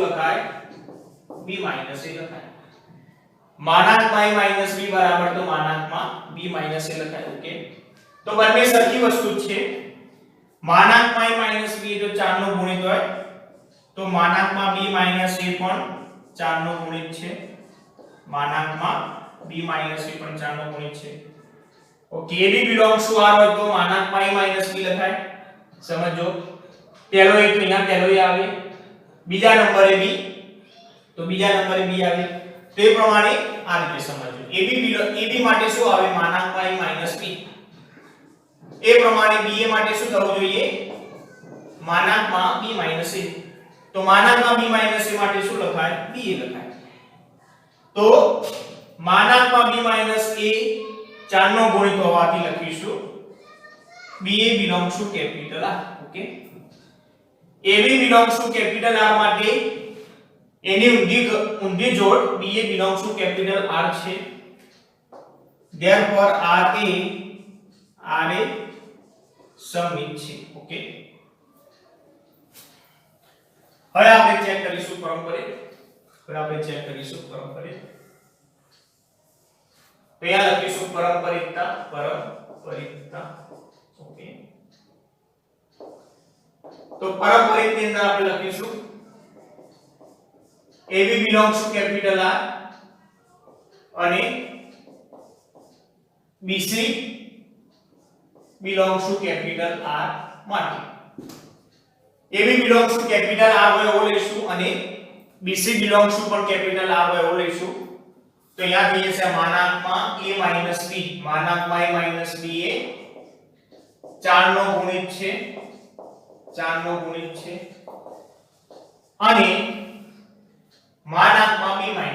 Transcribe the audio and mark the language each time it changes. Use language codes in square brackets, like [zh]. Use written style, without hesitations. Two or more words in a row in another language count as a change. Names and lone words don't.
[gu] લખાય [en] b minus a [gu] લખાય માનાંકમાં [en] a minus b [gu] બરાબર તો માનાંકમાં [en] b minus a [gu] લખાય ઓકે તો બંને સરખી વસ્તુ છે માનાંકમાં [en] a minus b [gu] જો 4 નો ગુણિત હોય તો માનાંકમાં [en] b minus a [gu] પણ 4 નો ગુણિત છે માનાંકમાં [en] b minus a [gu] પણ 4 નો ગુણિત છે ઓકે [en] ab belongs to r [gu] હોય તો માનાંકમાં [en] a minus b [gu] લખાય સમજો પહેલો એક અહીંયા પહેલો આવે બીજા નંબરે b તો બીજા નંબરે b આવે તો એ પ્રમાણે આ રીતે સમજો AB માટે શું આવે માનાંકમાં [en] a minus b [gu] એ પ્રમાણે BA માટે શું થવું જોઈએ માનાંકમાં [en] b minus a [gu] તો માનાંકમાં [en] b minus a [gu] માટે શું લખાય BA લખાય તો માનાંકમાં [en] b minus a [gu] 4 નો ગુણિત હોવાથી લખીશું [en] BA belongs to capital R [gu] ઓકે [en] AB belongs to capital R [gu] માટે એની ઊંધી જોડ [en] BA belongs to capital R [gu] છે therefore RA સમિત છે ઓકે હવે આપણે ચેક કરીશું પરંપરિત તો અહીંયા લખીશું પરંપરિતતા ઓકે તો પરંપરિતની અંદર આપણે લખીશું [en] AB belongs to capital R [gu] અને [en] BC belongs to capital R [gu] માટે [en] AB belongs to capital R [gu] હોય એવો લઈશું અને [en] BC belongs to [gu] પણ [en] capital R [gu] હોય એવો લઈશું તો અહીંયા થઈ જશે માનાંકમાં a b માનાંકમાં a b એ 4 નો ગુણિત છે 4 નો ગુણિત છે અને માનાંકમાં b